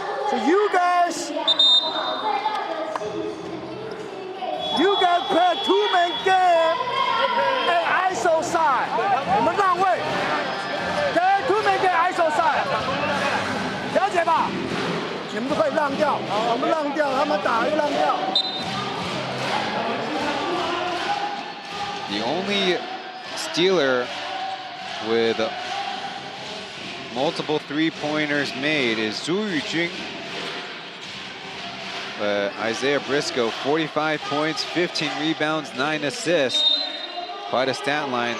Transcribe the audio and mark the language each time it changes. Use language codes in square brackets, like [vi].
[en] So you guys play two-man game and ISO side. [zh] 你们让位。 [en] Okay, two-man game ISO side. [zh] 了解吧？你们都可以让掉，我们让掉，他们打又让掉。 [en] The only stealer with multiple three-pointers made is Zhu Yujing. Isaiah Briscoe, 45 points, 15 rebounds, 9 assists. Quite a stat line.